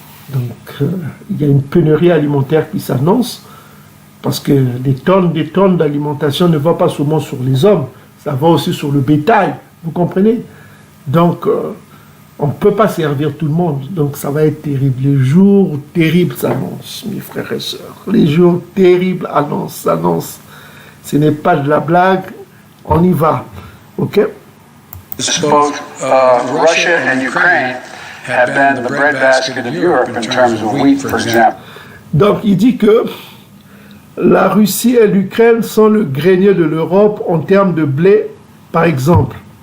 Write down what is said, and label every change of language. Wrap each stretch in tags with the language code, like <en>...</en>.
<fr>Donc, il y a une pénurie alimentaire qui s'annonce, parce que des tonnes d'alimentation ne vont pas seulement sur les hommes, ça va aussi sur le bétail, vous comprenez? Donc, on ne peut pas servir tout le monde, donc ça va être terrible. Les jours terribles s'annoncent, mes frères et sœurs. Les jours terribles s'annoncent. Ce n'est pas de la blague, on y va, ok?</fr> <en>Both Russia and Ukraine have been the breadbasket of Europe in terms of wheat, for example.</en> <fr>Donc, il dit que la Russie et l'Ukraine sont le grenier de l'Europe en termes de blé, par exemple.</fr>